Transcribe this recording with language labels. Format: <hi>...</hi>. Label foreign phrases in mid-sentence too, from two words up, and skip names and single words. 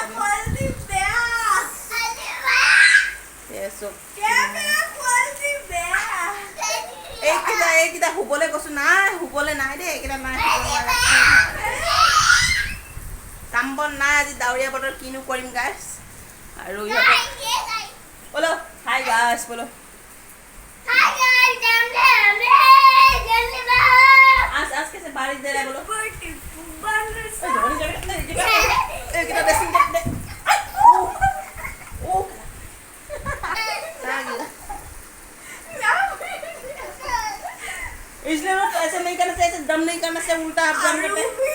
<as>এইকেইটা শুবলৈ কৈছোঁ নাই শুবলৈ নাই দেই এইকেইটা নাই কাম বন নাই আজি ডাৱৰীয়া বতৰ কিনো কৰিম গাইছ আৰু ইহঁতে বলো</as> <en>hi guys</en> <as>বলো</as> <hi>आज कैसे बारिश दे रहा है बोलो इसलिए तो ऐसे नहीं करना चाहिए दम नहीं करना चाहिए उल्टा आप दम करते</hi>